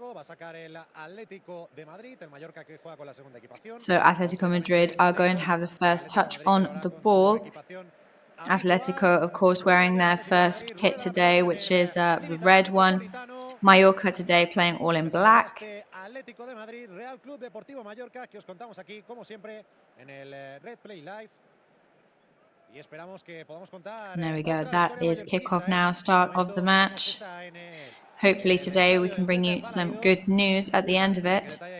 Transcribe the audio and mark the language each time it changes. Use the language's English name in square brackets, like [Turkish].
[English] So Atlético Madrid are going to have the first touch on the ball. Atletico, of course, wearing their first kit today, which is the red one. Mallorca today playing all in black. [Spanish] Atlético de Madrid, Real Club Deportivo Mallorca, que os contamos aquí, como siempre, en el Red Play Live. Y esperamos que podamos contar. [English] There we go. That is kickoff now, start of the match. Hopefully today we can bring you some good news at the end of it.